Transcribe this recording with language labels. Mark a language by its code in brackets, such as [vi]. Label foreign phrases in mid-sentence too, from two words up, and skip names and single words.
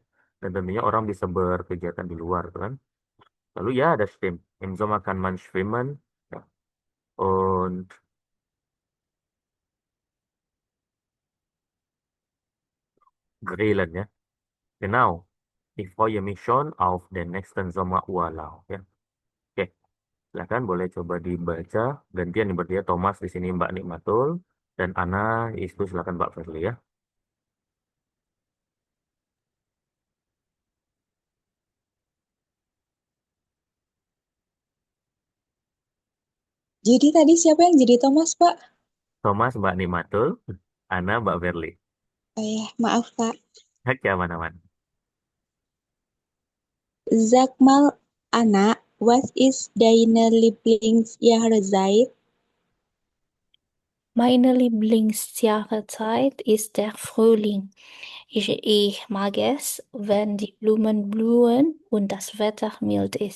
[id] Dan tentunya orang bisa berkegiatan di luar kan. [de] Lalu ja, das stimmt. Im Sommer kann man schwimmen ja, und grillen ya. Genau. Ich freue mich schon auf den nächsten Sommerurlaub ya. [id] Oke, silakan boleh coba dibaca. Gantian nih berarti ya, Thomas di sini Mbak Nikmatul dan Ana itu silakan Mbak Firly ya. Jadi tadi siapa yang jadi Thomas, Pak? Thomas Mbak Nikmatul, Ana Mbak Firly. Oh ya, maaf, Pak. Oke, aman-aman. [de] Sag mal, Anna, was ist deine Lieblingsjahreszeit? Meine Lieblingsjahreszeit ist der Frühling. Ich mag es, wenn die Blumen blühen und das Wetter mild ist.